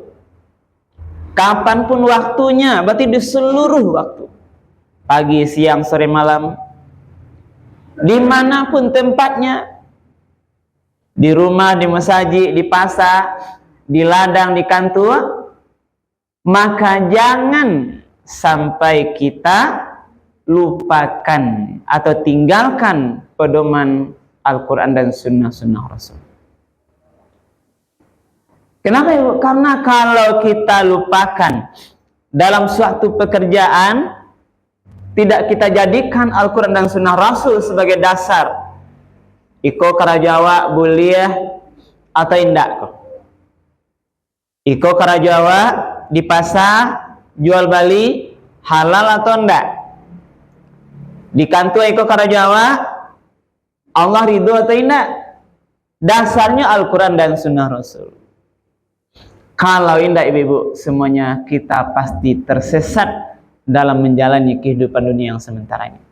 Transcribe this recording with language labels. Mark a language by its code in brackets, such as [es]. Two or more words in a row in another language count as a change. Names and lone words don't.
[id] Kapanpun waktunya, berarti di seluruh waktu, pagi, siang, sore, malam, dimanapun tempatnya, di rumah, di masjid, di pasar, di ladang, di kantor, maka jangan sampai kita lupakan atau tinggalkan pedoman Al-Quran dan sunnah-sunnah Rasul. Kenapa Ibu? Karena kalau kita lupakan dalam suatu pekerjaan, tidak kita jadikan Al-Quran dan sunnah Rasul sebagai dasar, [min] iko karajawa buliah atau indak kok. Iko karajawa di pasar jual beli halal atau enggak? Di kantor iko karajawa Allah ridho atau enggak? [id] Dasarnya Al-Quran dan sunnah Rasul. Kalau indah ibu-ibu, semuanya kita pasti tersesat dalam menjalani kehidupan dunia yang sementara ini.